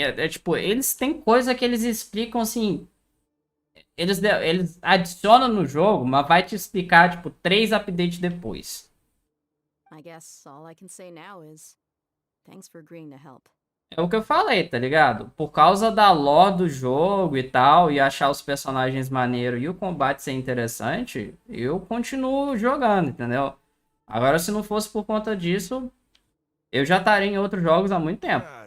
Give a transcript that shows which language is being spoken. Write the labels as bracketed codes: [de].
[pt] Tipo, eles têm coisa que eles explicam assim. Eles adicionam no jogo, mas vai te explicar, tipo, 3 updates depois. [en] I guess all I can say now is thanks for agreeing to help. [pt] É o que eu falei, tá ligado? Por causa da lore do jogo e tal, e achar os personagens maneiros e o combate ser interessante, eu continuo jogando, entendeu? Agora, se não fosse por conta disso, eu já estaria em outros jogos há muito tempo.